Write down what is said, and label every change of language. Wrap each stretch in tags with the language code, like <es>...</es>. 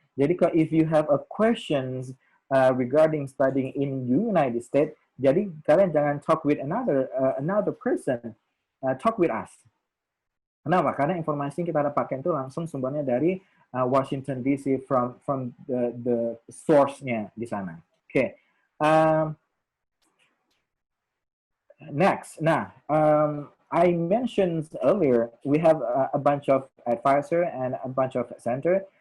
<en>Jadi if you have a questions regarding studying in United States,</en> <id>jadi kalian jangan</id> <en>talk with another person, talk with us.</en> <id>Kenapa? Karena informasi yang kita dapatkan itu langsung sumbernya dari Washington DC</id> <en>from the source-nya</en> <id>di sana. Oke.</id> <en>Next. Nah, I mentioned earlier we have a bunch of advisor and a bunch of center.</en>